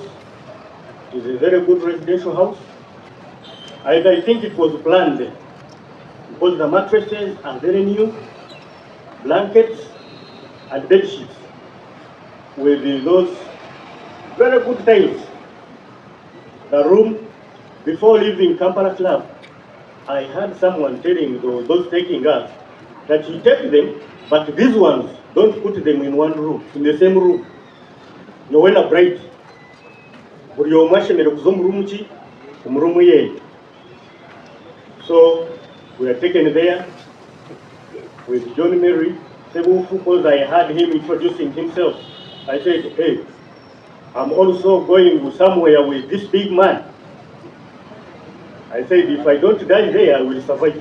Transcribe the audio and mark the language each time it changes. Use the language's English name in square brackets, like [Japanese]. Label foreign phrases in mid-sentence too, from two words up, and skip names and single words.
[English] It is a very good residential house. I think it was planned because the mattresses are very new, blankets and bed sheets with those very good tiles. The room, before leaving Kampala Club, I heard someone telling those taking us that you take them, but these ones, don't put them in one room, in the same room. Nowena bright. [Nyankole] Buli omu ashemereire kuza omu rumu ki? Omu rumu ye. [English] So we are taken there with John Mary Sebufu, because I had him introducing himself. I said, hey, I'm also going somewhere with this big man. I said, if I don't die there, I will survive.